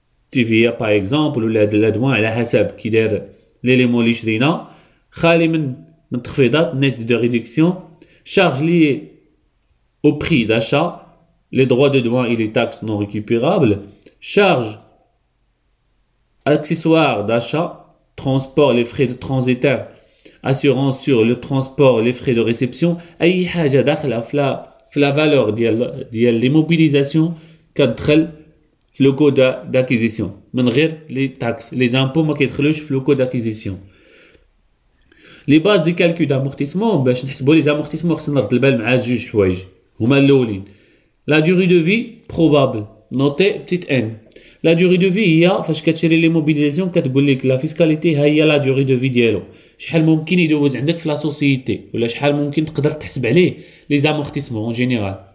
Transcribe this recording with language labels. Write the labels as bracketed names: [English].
[French] تي في باغ اكزومبل ولا لا دوان [Arabic] على حسب كي داير ليليمون اللي شرينا، خالي من تخفيضات [French] نيت دو ريدكسيون، شارج لي au prix d'achat, les droits de douane et les taxes non récupérables, charges accessoires d'achat, transport, les frais de transitaire, assurance sur le transport, les frais de réception. [Arabic] أي حاجة داخلة في la valeur ديال l'immobilisation كتدخل في [French] le coût d'acquisition [Arabic] من غير [French] les taxes. Les impôts [Arabic] ما كيدخلوش في [French] le coût d'acquisition. Les bases de calcul d'amortissement [Arabic] باش نحسبوا [French] les amortissements [Arabic] خصنا نرد البال مع جوج حوايج هما الاولين. لا durée de vie probable نوتي بتيت ان. لا durée de vie هي فاش كتشري لي موبيليزاسيون كتقول لك لا فيسكاليتي ها هي لا durée de vie ديالو، شحال ممكن يدوز عندك في لا سوسيتي ولا شحال ممكن تقدر تحسب عليه لي زامورتيسمون اون جينيرال.